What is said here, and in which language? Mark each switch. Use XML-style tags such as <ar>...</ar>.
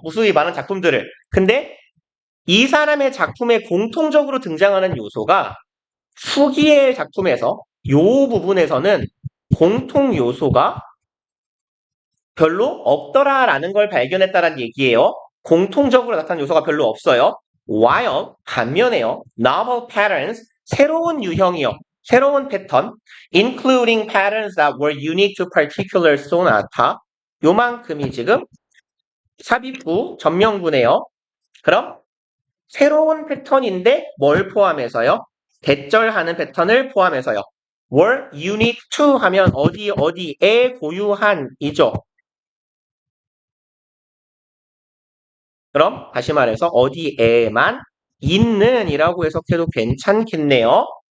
<ko>무수히 많은 작품들을. 근데 이 사람의 작품에 공통적으로 등장하는 요소가 후기의 작품에서 요 부분에서는 공통 요소가 별로 없더라라는 걸 발견했다는 얘기예요. 공통적으로 나타난 요소가 별로 없어요.</ko> <en>While</en> <ko>반면에요.</ko> <en>Novel patterns</en> <ko>새로운 유형이요. 새로운 패턴</ko> <en>including patterns that were unique to particular sonata</en> <ko>요만큼이 지금 삽입구 전명구네요. 그럼 새로운 패턴인데 뭘 포함해서요? 대절하는 패턴을 포함해서요.</ko> <en>were unique to</en> <ko>하면 어디에 고유한이죠. 그럼 다시 말해서 어디에만 있는 이라고 해석해도 괜찮겠네요.</ko>